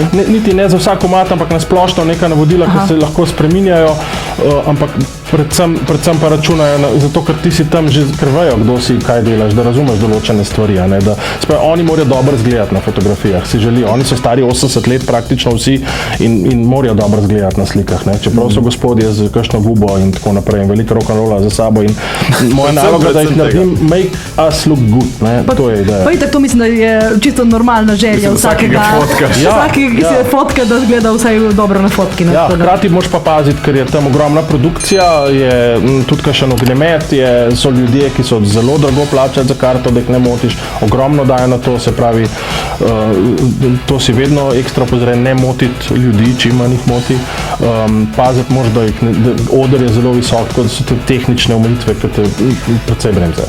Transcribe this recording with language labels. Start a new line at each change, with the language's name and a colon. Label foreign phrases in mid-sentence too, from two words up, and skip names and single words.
Slovenian: Niti ne za vsak komad, ampak na splošno neka navodila, ki se lahko spreminjajo, ampak predvsem pa računajo, zato ker ti si tam že vejo, kdo si, kaj delaš, da razumeš določene stvari, ne, da oni morajo dobro izgledati na fotografijah, si želijo, oni so stari 80 let praktično vsi in morajo dobro izgledati na slikah, ne, čeprav so gospodje z kakšno gubo in tako naprej in veliko rock'n'rolla za sabo in moja naloga, da jih naredim,
English: make us look good,
Slovenian: ne, to je ideja. Pa itak to mislim, da je čisto normalna želja vsakega fotka, ki se fotka, da zgleda vsaj dobro na fotki. Ja, hkrati moraš pa paziti, ker je tam ogromna produkcija, je tudi kakšen ognjemet, so ljudje, ki so zelo drago plačati za karto, da jih ne motiš, ogromno dajo na to, se pravi, to si vedno ekstra pozoren, ne motiti ljudi, če ima njih moti, paziti moraš, da oder je zelo visok, tako da so te tehnične omejitve, ki te precej bremzajo.